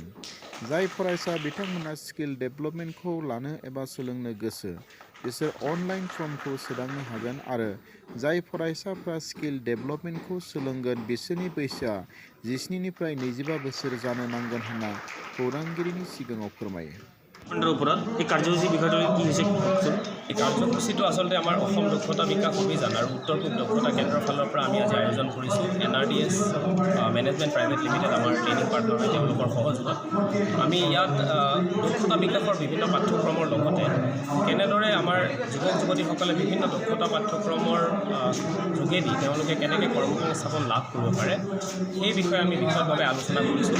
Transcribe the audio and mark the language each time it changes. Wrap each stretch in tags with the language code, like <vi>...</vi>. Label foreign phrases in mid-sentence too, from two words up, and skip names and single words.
<brx>जाय फरायसा बिथांमोना स्किल डेभेलपमेन्टखौ लानो एबा सोलोंनो गोसो बिसोर अनलाइन फर्मखौ सोदांनो हागोन आरो जाय फरायसाफ्रा स्किल डेभेलपमेन्टखौ सोलोंगोन बिसोरनि बैसोआ 17 निफ्राय 25 बोसोर जानो नांगोन होनना खौरांगिरिनि सिगाङाव फोरमायो।</brx> <as>ওপৰত এই কাৰ্যসূচীৰ বিষয়টো কি হৈছে কওকচোন। এই কাৰ্যসূচীটো আচলতে আমাৰ অসম দক্ষতা বিকাশ অভিযান আৰু উত্তৰ পূব দক্ষতা কেন্দ্ৰৰ ফালৰ পৰা আমি আজি আয়োজন কৰিছোঁ। NRDS মেনেজমেণ্ট প্ৰাইভেট লিমিটেড আমাৰ</as> <en>training partner</en> <as>হয়, তেওঁলোকৰ সহযোগত আমি ইয়াত দক্ষতা বিকাশৰ বিভিন্ন পাঠ্যক্ৰমৰ লগতে কেনেদৰে আমাৰ যুৱক যুৱতীসকলে বিভিন্ন দক্ষতা পাঠ্যক্ৰমৰ যোগেদি তেওঁলোকে কেনেকৈ কৰ্মসংস্থাপন লাভ কৰিব পাৰে সেই বিষয়ে আমি বিশদভাৱে আলোচনা কৰিছোঁ।</as>